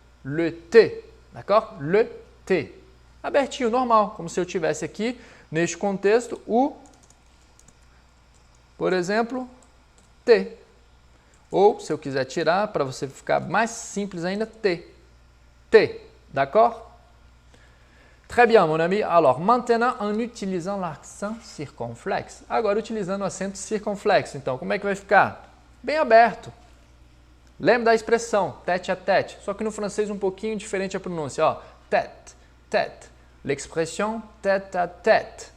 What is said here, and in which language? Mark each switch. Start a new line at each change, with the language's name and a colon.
French: Le thé. D'accord? Le thé.
Portuguese: Abertinho, normal. Como se eu tivesse aqui, neste contexto, por exemplo, T. Ou, se eu quiser tirar, para você ficar mais simples ainda, T.
French: T. D'accord? Très bien, mon ami. Alors, maintenant, en utilisant l'accent circonflexe.
Portuguese: Agora, utilizando o acento circunflexo. Então, como é que vai ficar? Bem aberto. Lembra da expressão tête à tête. Só que no francês um pouquinho diferente a pronúncia.
French: Ó, tête, tête. L'expression tête à tête.